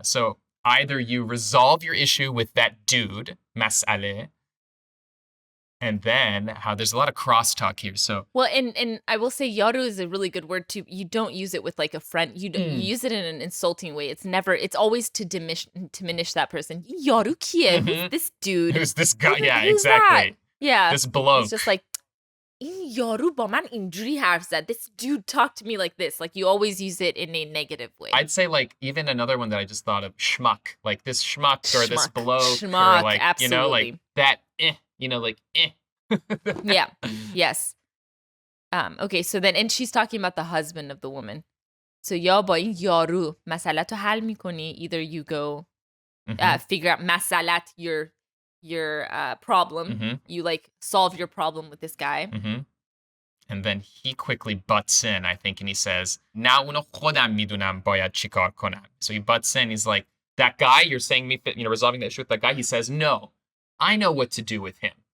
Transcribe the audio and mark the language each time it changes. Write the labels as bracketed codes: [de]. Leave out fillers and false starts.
[en] So either you resolve your issue with that dude, mas'ale, And then how there's a lot of crosstalk here. So Well, and I will say yaru is a really good word too. You don't use it with like a friend. You use it in an insulting way. It's always to diminish that person. Yaru kiye? Who's this dude? who's this guy? Yeah, Who's that? exactly. Yeah. This bloke. [fa] It's just like این یارو با من اینجوری حرف زد. [en] This dude talked to me like this. Like you always use it in a negative way. I'd say like even another one that I just thought of, schmuck. Like this schmuck or this bloke. Schmuck, or like, absolutely. You know, like that, like Yeah. Yes. Okay, so then, and she's talking about the husband of the woman. [fa] So یا با این یارو مسئلت رو حل میکنی. [en] Either you go figure out مسئلت, your problem. You like solve your problem with this guy. And then he quickly butts in, I think, and he says, "Na uno khodam midunam bayad chikar konam." So he butts in. He's like, that guy, you're saying me, resolving that issue with that guy. He says, "No, I know what to do with him.